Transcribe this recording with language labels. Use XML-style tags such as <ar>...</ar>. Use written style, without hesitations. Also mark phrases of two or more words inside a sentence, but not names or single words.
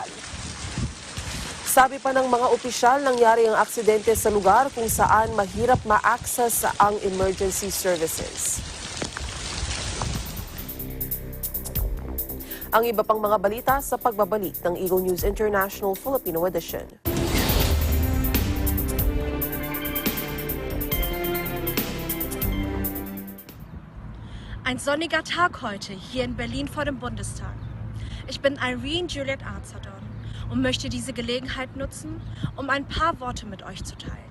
<tl>Sabi pa ng mga opisyal, nangyari ang aksidente sa lugar kung saan mahirap ma-access ang emergency services. Ang iba pang mga balita sa pagbabalik ng Eagle News International Filipino Edition.</tl> <de>Ein sonniger Tag heute hier in Berlin vor dem Bundestag. Ich bin Irene Juliet Arzadon und möchte diese Gelegenheit nutzen, um ein paar Worte mit euch zu teilen.</de>